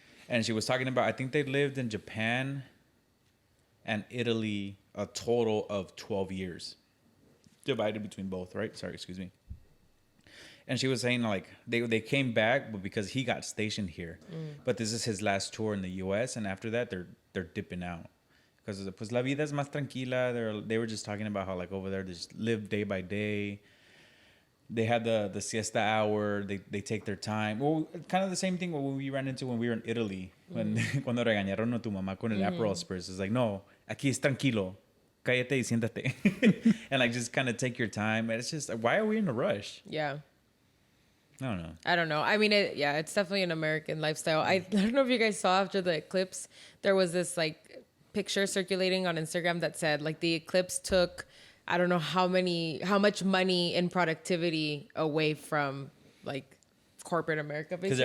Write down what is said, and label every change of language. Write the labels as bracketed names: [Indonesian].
[English] And she was talking about, I think they lived in Japan and Italy a total of 12 years. Divided between both, right? Sorry, excuse me. And she was saying like they came back, but because he got stationed here. But this is his last tour in the U.S. And after that, they're dipping out. Because [Spanish] pues la vida es más tranquila. [English] They were just talking about how like over there they just live day by day. They had the siesta hour. They take their time. Well, kind of the same thing what we ran into when we were in Italy. When [Spanish] cuando regañaron a tu mamá con el Aperol Spritz. [English] It's like, no, [Spanish] aquí es tranquilo. Cállate y siéntate. [English] And like just kind of take your time. And it's just like, why are we in a rush? Yeah. I don't know. I mean, it's definitely an American lifestyle. I don't know if you guys saw after the eclipse, there was this like picture circulating on Instagram that said like the eclipse took, I don't know how much money and productivity away from like corporate America, basically.